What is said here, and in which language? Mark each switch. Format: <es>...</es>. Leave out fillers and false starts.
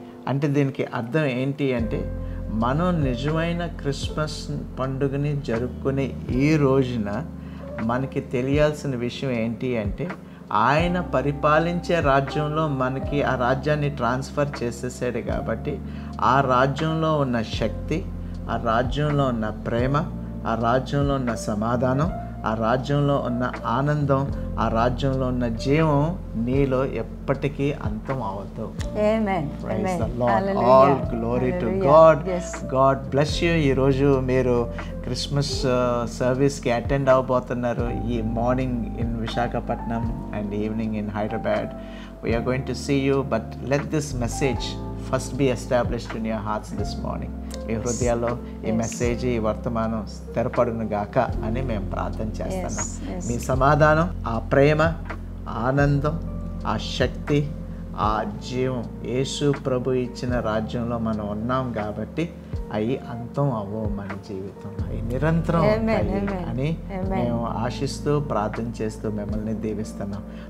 <te>అంటే దీనికి అర్థం ఏంటి అంటే మనం నిజమైన క్రిస్మస్ పండుగని జరుపుకునే ఈ రోజున మనకి తెలియాల్సిన విషయం ఏంటి అంటే ఆయన పరిపాలించే రాజ్యంలో మనకి ఆ రాజ్యాన్ని ట్రాన్స్ఫర్ చేసేసాడు కాబట్టి ఆ రాజ్యంలో ఉన్న శక్తి, ఆ రాజ్యంలో ఉన్న ప్రేమ, ఆ రాజ్యంలో ఉన్న సమాధానం, ఆ రాజ్యంలో ఉన్న ఆనందం, ఆ రాజ్యంలో ఉన్న జీవం నీలో ఎప్పటికీ అంతం అవ్వదు.</te> <en>Praise the Lord. All glory to God. God bless you.</en> <te>ఈరోజు మీరు క్రిస్మస్ సర్వీస్కి అటెండ్ అవ్వబోతున్నారు.</te> <en>ఈ morning in Visakhapatnam and evening in Hyderabad. We are going to see you, but let this message first be established in your hearts this morning.</en> <te>మీ హృదయాల్లో ఈ message, ఈ వర్తమానం స్థిరపడును గాక అని మేము ప్రార్థన చేస్తున్నాం. మీ సమాధానం, ఆ ప్రేమ, ఆనందం, ఆ శక్తి, ఆ జీవం యేసు ప్రభు ఇచ్చిన రాజ్యంలో మనం ఉన్నాం కాబట్టి అవి అంతం అవ్వవు మన జీవితంలో, అవి నిరంతరం అని మేము ఆశిస్తూ ప్రార్థన చేస్తూ మిమ్మల్ని దీవిస్తున్నాం.</te>